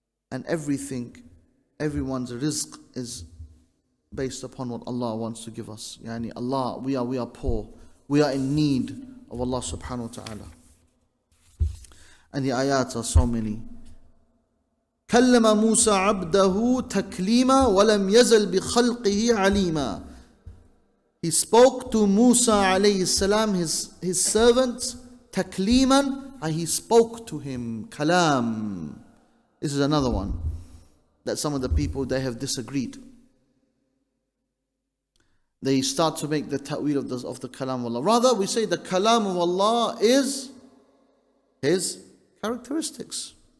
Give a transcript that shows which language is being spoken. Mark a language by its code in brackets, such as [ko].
[en] And everything, everyone's rizq is based upon what Allah wants to give us. Yani Allah, we are poor. We are in need of Allah subhanahu wa ta'ala. And the ayats are so many. [ar] كلم موسى عبده تكليما ولم يزل بخلقه عليما. [en] He spoke to Musa alayhi salam, his servant, takliman, and He spoke to him, kalam. This is another one that some of the people, they have disagreed. They start to make the ta'wil of the kalam of Allah. Rather, we say the kalam of Allah is His characteristics.